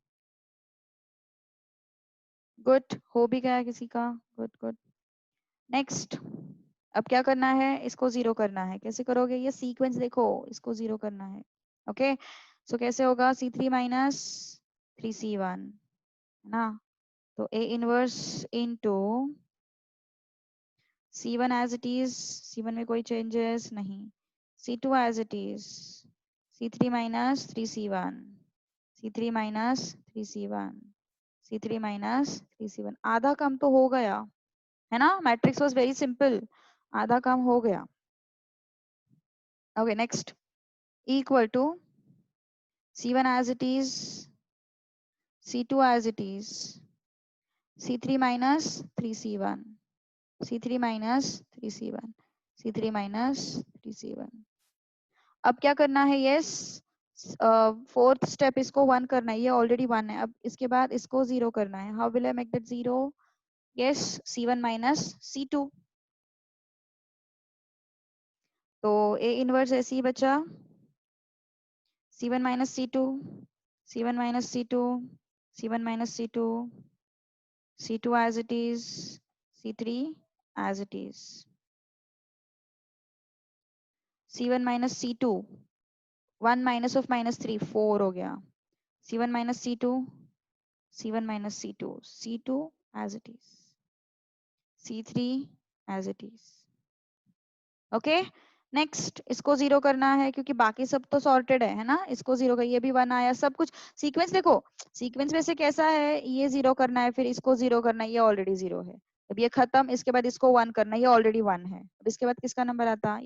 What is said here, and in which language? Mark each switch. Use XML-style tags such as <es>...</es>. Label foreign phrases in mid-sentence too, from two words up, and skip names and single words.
<hi>गुड, हो भी गया किसी का?</hi> <en>good good.</en> <hi>नेक्स्ट, अब क्या करना है? इसको 0 करना है. कैसे करोगे? ये सीक्वेंस देखो, इसको 0 करना है. ओके, सो कैसे होगा?</hi> <en>C3 minus 3C1,</en> <hi>है ना?</hi> <en>तो A inverse into C1 as it is.</en> <hi>C1 में कोई changes नहीं.</hi> <en>C2 as it is. C3 minus 3C1. C3 minus 3C1. C3 minus 3C1.</en> <hi>आधा काम तो हो गया, है ना?</hi> <en>matrix was very simple.</en> <hi>आधा काम हो गया.</hi> <en>okay, next. इक्वल टू C1 as it is. C2 as it is. C3 minus 3C1. C3 minus 3C1. C3 minus 3C1.</en> <hi>अब क्या करना है?</hi> <en>yes, fourth step,</en> <hi>इसको 1 करना है. ये ऑलरेडी 1 है. अब इसके बाद इसको 0 करना है.</hi> <en>how will I make that 0?</en> <hi>यस,</hi> <en>C1 minus C2.</en> <hi>तो</hi> <en>A inverse</en> <hi>ऐसे ही बचा.</hi> <en>C1 minus C2. C1 minus C2. C1 minus C2. C2 as it is. C3 as it is. C1 minus C2. 1 minus of minus 3,</en> <hi>4 हो गया.</hi> <en>C1 minus C2. C1 minus C2. C2 as it is. C3 as it is. ओके, नेक्स्ट.</en> <hi>इसको 0 करना है क्योंकि बाकी सब तो सॉर्टेड है ना? इसको 0 का, ये भी 1 आया, सब कुछ. सीक्वेंस देखो, सीक्वेंस में से कैसा है? ये 0 करना है, फिर इसको 0 करना है, ये ऑलरेडी 0 है. अब ये खत्म, इसके बाद इसको 1 करना है, ये ऑलरेडी 1 है. अब इसके बाद किसका नंबर आता है?</hi>